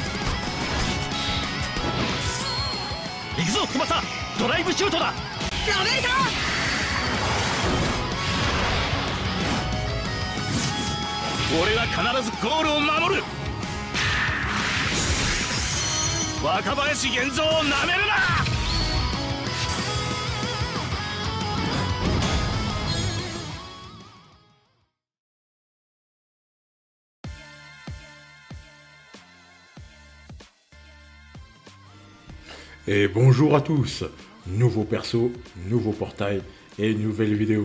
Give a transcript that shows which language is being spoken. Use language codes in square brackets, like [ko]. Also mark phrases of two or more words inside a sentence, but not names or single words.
[ja] 行くぞ翼、ドライブシュートだ。やめるか。俺は必ずゴールを守る。若林源三をなめるな。 [fr] Et bonjour à tous, nouveau perso, nouveau portail et une nouvelle vidéo.